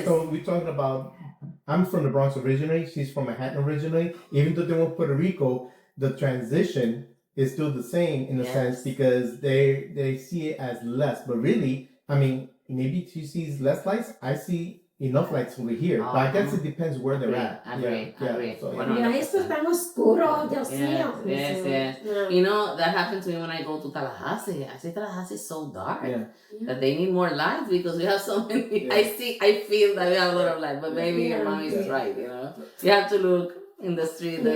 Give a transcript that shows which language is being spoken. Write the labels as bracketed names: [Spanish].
[English] is, though, we're talking about. I'm from the Bronx originally. She's from Manhattan originally. Even though they went Puerto Rico, the transition is still the same in a Yes. sense because they see it as less. But really, I mean, maybe she sees less lights. I see enough lights over here. But I guess it depends where they're at. Agree. So, [Spanish] Bueno, Mira, esto es tan oscuro, Dios mío. [English] Yes. Yeah. You know, that happened to me when I go to Tallahassee. I say Tallahassee is so dark yeah. that they need more lights because we have so many. Yeah. I feel that we have a lot of light, but maybe your mom is Yeah. right, you know. You have to look in the street that